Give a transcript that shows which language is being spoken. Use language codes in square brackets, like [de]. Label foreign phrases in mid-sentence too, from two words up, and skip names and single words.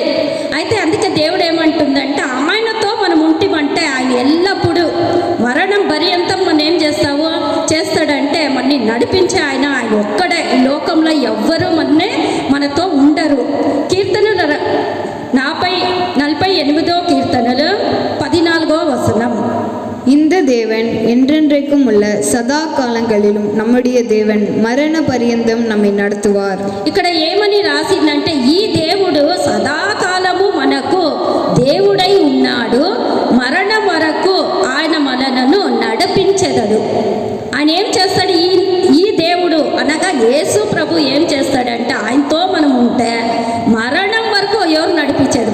[te] అయితే అందుకే దేవుడు ఏమంటుందంటే ఆయనతో మనం ఉంటిమంటే ఆయన ఎల్లప్పుడూ మరణం పర్యంతం మనం ఏం చేస్తాడంటే మనని నడిపించే ఆయన ఒక్కడే. ఈ లోకంలో ఎవ్వరూ మనతో ఉండరు. కీర్తనలు 48వ కీర్తనలు 14వ వచనం. [ta] இந்த தேவன் என்றென்றைக்கும் உள்ள சதா காலங்களிலும் நம்முடைய தேவன் மரண பரியந்தம் நம்மை நடத்துவார். [te] ఇక్కడ ఏమని రాసిందంటే ఈ దేవుడు సదాకాలము మనకు దేవుడై ఉన్నాడు, మరణం వరకు ఆయన మనలను నడిపించెదడు. ఆయన ఏం చేస్తాడు? ఈ దేవుడు అనగా యేసు ప్రభు ఏం చేస్తాడంటే ఆయనతో మనం ఉంటే మరణం వరకు ఎవరు నడిపించేది?